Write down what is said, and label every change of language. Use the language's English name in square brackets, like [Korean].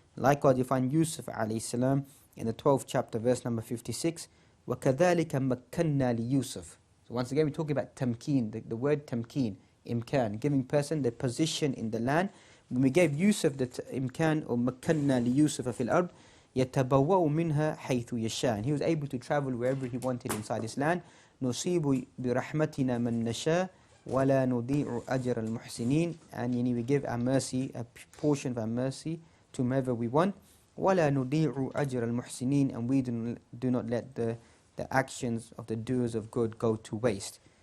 [English] Likewise, you find Yusuf alayhi salam in the 12th chapter, verse number 56, [Arabic] وَكَذَلِكَ مَكَّنَّا لِيُوسُف. [English] So once again, we're talking about tamkeen, the word tamkeen, imkan, giving person the position in the land. When we gave Yusuf the imkan, or [Arabic] مَكَّنَّا لِيُوسُفَ فِي الْأَرْضِ يَتَبَوَّأُ مِنْهَا حَيْثُ يَشَاءُ. [English] And he was able to travel wherever he wanted inside his land. [Arabic] نُصِيبُ بِرَحْمَتِنَا مَنْ نَشَاءُ وَلَا نُضِيعُ أَجْرَ الْمُحْسِنِينَ. [English] And we give our mercy, a portion of our mercy, to whomever we want, [Arabic] وَلَا نُضِيعُ أَجْرَ الْمُحْسِنِينَ, [English] and we do not let the actions of the doers of good go to waste.